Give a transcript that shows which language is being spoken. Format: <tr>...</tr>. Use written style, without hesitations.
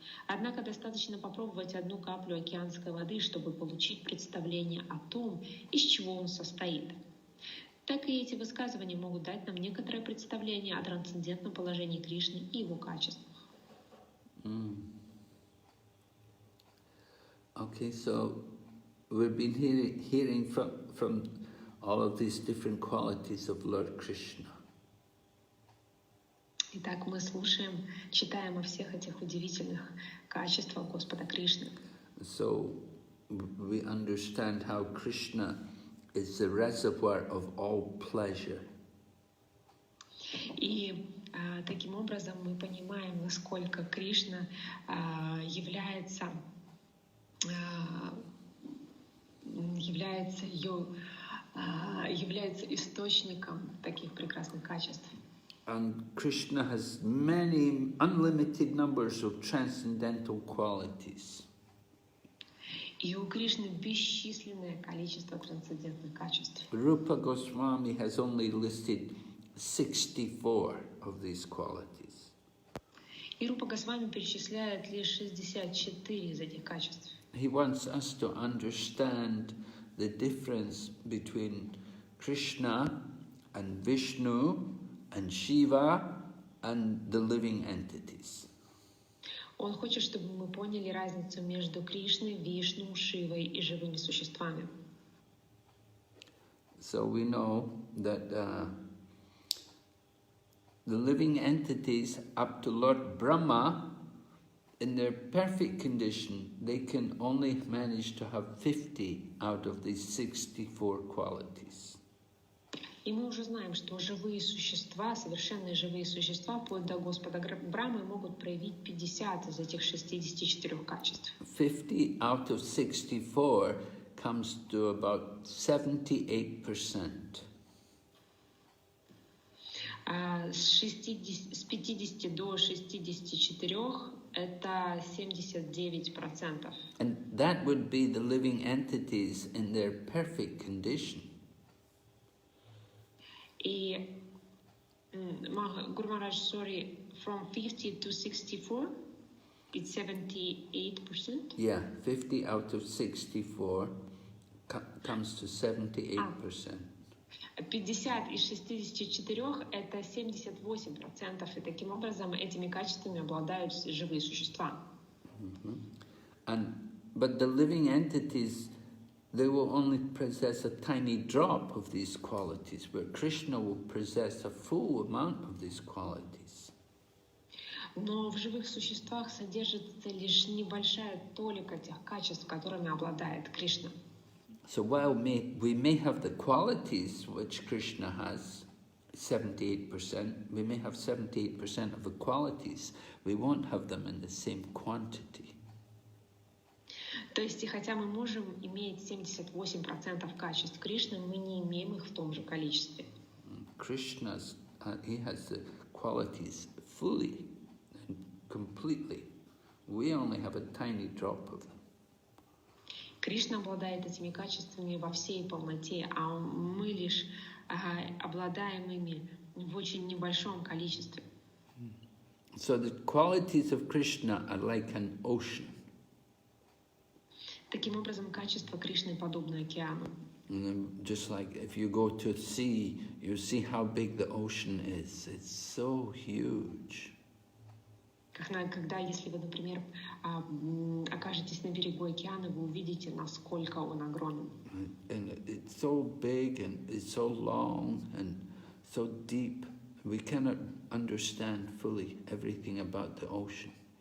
<ru>Однако достаточно попробовать одну каплю океанской воды, чтобы получить представление о том, из чего он состоит. Так и эти высказывания могут дать нам некоторое представление о трансцендентном положении Кришны и его качествах.</ru> <en>Okay, so we've been hearing from all of these different qualities of Lord Krishna.</en> <ru>Итак, мы слушаем, читаем о всех этих удивительных качествах Господа Кришны.</ru> <en>So we understand how Krishna is the reservoir of all pleasure.</en> <ru>И таким образом мы понимаем, насколько Кришна является источником таких прекрасных качеств.</ru> <en>And Krishna has many unlimited numbers of transcendental qualities.</en> <ru>И у Кришны бесчисленное количество трансцендентных качеств.</ru> <en>Rupa Goswami has only listed 64 of these qualities.</en> <ru>И Рупа Госвами перечисляет лишь 64 из этих качеств.</ru> <en>He wants us to understand the difference between Krishna and Vishnu and Shiva and the living entities.</en> <ru>Он хочет, чтобы мы поняли разницу между Кришной, Вишну, Шивой и живыми существами.</ru> <en>So we know that the living entities up to Lord Brahma, in their perfect condition, they can only manage to have 50 out of these 64 qualities.</en> <ru>И мы уже знаем, что живые существа, совершенные живые существа, вплоть до Господа Брамы, могут проявить 50 из этих 64 качеств.</ru> <en>50 out of 64 comes to about 78%.</en> <ru>С 50 до 64 это 79%.</ru> <en>And that would be the living entities in their perfect condition. И Guru Maharaj, sorry, from 50 to 64, it's 78%? Yeah, 50 out of 64 comes to 78%.</en> <ru>50 из 64 — это 78%, и таким образом этими качествами обладают живые существа.</ru> <en>But the living entities, they will only possess a tiny drop of these qualities, where Krishna will possess a full amount of these qualities.</en> <ru>Но в живых существах содержится лишь небольшая толика тех качеств, которыми обладает Кришна.</ru> <en>So while we may have the qualities which Krishna has, 78%, we may have 78% of the qualities, we won't have them in the same quantity.</en> <ru>То есть, и хотя мы можем иметь 78% качеств Кришны, мы не имеем их в том же количестве.</ru> <en>Krishna's, he has the qualities fully and completely. We only have a tiny drop of them.</en> <ru>Кришна обладает этими качествами во всей полноте, а мы лишь обладаем ими в очень небольшом количестве.</ru> <en>So the qualities of Krishna are like an ocean.</en> <ru>Таким образом, качество Кришны подобно океану.</ru> <en>Just like if you go to sea, you see how big the ocean is. It's so huge.</en> <ru>Когда, если вы, например, окажетесь на берегу океана, вы увидите, насколько он огромен.</ru> <en>And it's so big and it's so long and so deep. We cannot understand fully everything about the ocean.</en>